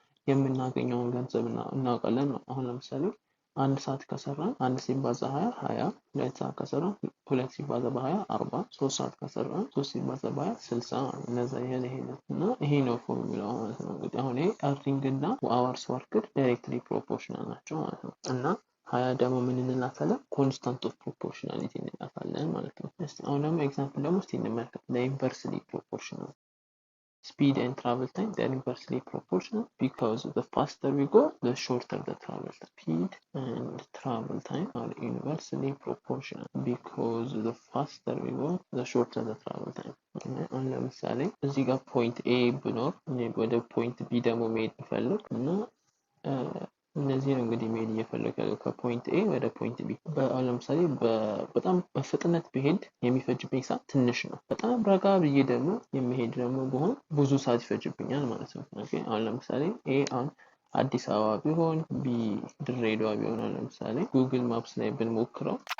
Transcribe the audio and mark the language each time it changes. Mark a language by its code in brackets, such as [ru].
[am] የምናገኘውን ገንዘብ እናውቃለን ነው። አሁን ለምሳሌ 1 ሰዓት ከሰራን 1 ሲባዛ 20 2 ሰዓት ከሰራን 2 ሲባዛ በ20 40 3 ሰዓት ከሰራን 3 ሲባዛ በ20 60 እነዛ ይሄን እና ይሄ ነው ፎርሙላው ማለት ነው። እንግዲህ አሁን ይሄ earning እና hours worked directly proportional ናቸው ማለት ነው። እና 20 ደግሞ ምን እንላታለን? [en] constant of proportionality [am] እንላታለን ማለት ነው። እስቲ አሁን ደግሞ ኤግዛምፕል ደግሞ እስቲ እንመልከት። [en] inversely proportional speed and travel time they are inversely proportional because the faster we go the shorter the travel time. Speed and travel time are inversely proportional because the faster we go the shorter the travel time. [am] አሁን ለምሳሌ እዚህ ጋር ፖይንት A ብኖር ወደ ፖይንት B ደግሞ መሄድ ብፈልግ እና እነዚህ ነው እንግዲህ መሄድ እየፈለጋለሁ ከፖይንት A ወደ ፖይንት B። አሁን ለምሳሌ በጣም በፍጥነት ብሄድ የሚፈጅብኝ ሰዓት ትንሽ ነው። በጣም ረጋ ብዬ ደግሞ የሚሄድ ደግሞ ቢሆን ብዙ ሰዓት ይፈጅብኛል ማለት ነው። ኦኬ አሁን ለምሳሌ A አሁን አዲስ አበባ ቢሆን B ድሬዳዋ ቢሆን አሁን ለምሳሌ ጉግል ማፕስ ላይ ብንሞክረው